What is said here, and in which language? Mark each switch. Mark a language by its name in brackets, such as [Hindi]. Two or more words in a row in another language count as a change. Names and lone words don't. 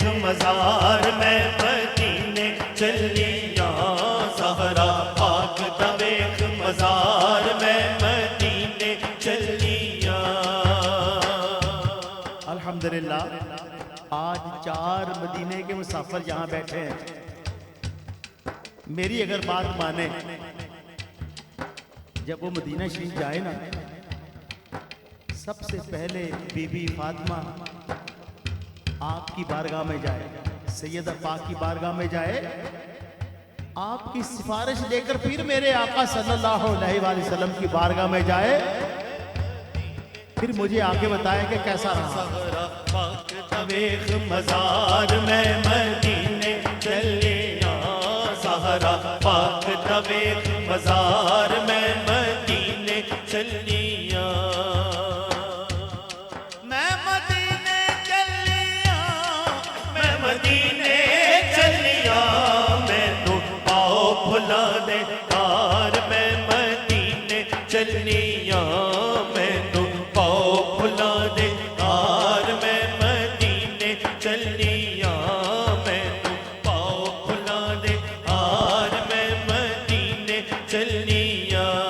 [Punjabi] مزار میں مدینے چلیاں زہرا پاک دا ویکھ مزار میں مدینے چلیاں [Urdu] الحمدللہ آج 4 مدینے کے مسافر یہاں بیٹھے ہیں. میری اگر بات مانے جب وہ مدینہ شریف جائے نا سب سے پہلے بی بی فاطمہ آپ کی بارگاہ میں جائے, سیدہ پاک کی بارگاہ میں جائے, آپ کی سفارش لے کر پھر میرے آقا صلی اللہ علیہ وآلہ وسلم کی بارگاہ میں جائے, پھر مجھے آگے بتائے کہ کیسا رہا. [Punjabi] زہرا پاک دا ویکھ مزار میں مدینے چلیاں زہرا پاک دا ویکھ مزار میں مدینے چلیاں میں مدینے چلیاں میں مدینے چلیاں مینوں آؤ بھلا دے یار میں مدینے چلیاں مینوں آؤ بھلا دے یار میں مدینے چلیاں مینوں آؤ بھلا دے یار میں مدینے چلیاں